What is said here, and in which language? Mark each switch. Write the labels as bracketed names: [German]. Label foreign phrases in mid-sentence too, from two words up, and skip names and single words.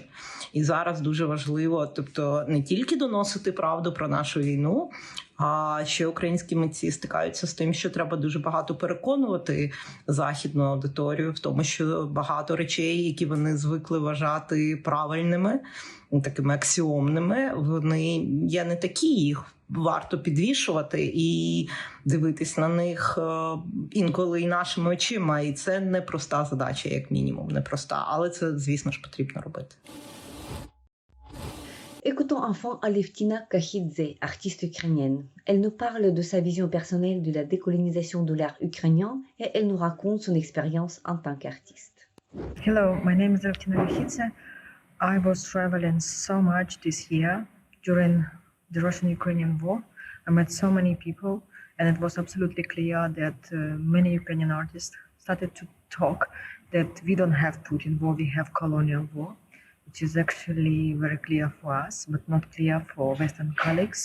[Ukrainian] І зараз дуже важливо, тобто, не тільки доносити правду про нашу війну, а ще українські митці стикаються з тим, що треба дуже багато переконувати західну аудиторію в тому, що багато речей, які вони звикли вважати правильними, такими аксіомними, вони є не такі, їх варто підвішувати і дивитись на них інколи і нашими очима. І це непроста задача, як мінімум, непроста, але це, звісно ж, потрібно робити. [French] Écoutons enfin Alevtina Kakhidze, artiste ukrainienne. Elle nous parle de sa vision personnelle de la décolonisation de l'art ukrainien et elle nous raconte son expérience en tant qu'artiste. [English] Hello, my name is Alevtina Kakhidze. I was traveling so much this year during the Russian-Ukrainian war. I met so many people, and it was absolutely clear that many Ukrainian artists started to talk that we don't have Putin war, we have colonial war, which is actually very clear for us, but not clear for Western colleagues.